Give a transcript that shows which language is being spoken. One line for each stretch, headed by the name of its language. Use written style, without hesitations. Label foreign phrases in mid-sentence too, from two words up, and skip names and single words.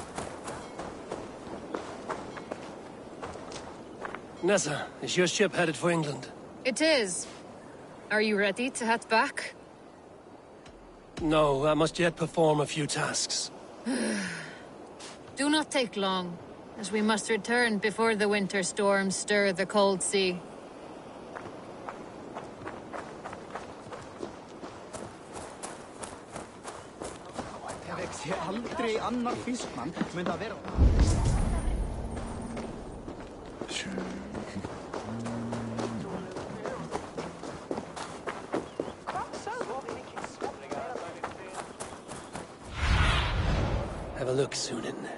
English: Nessa, is your ship headed for England? It is. Are you ready to head back? No, I must yet perform a few tasks. Do not take long, as we must return before the winter storms stir the cold sea.
Icelandic: Sé aldrei annar fiskmann mun það vera.
English: Have a look, Sunan.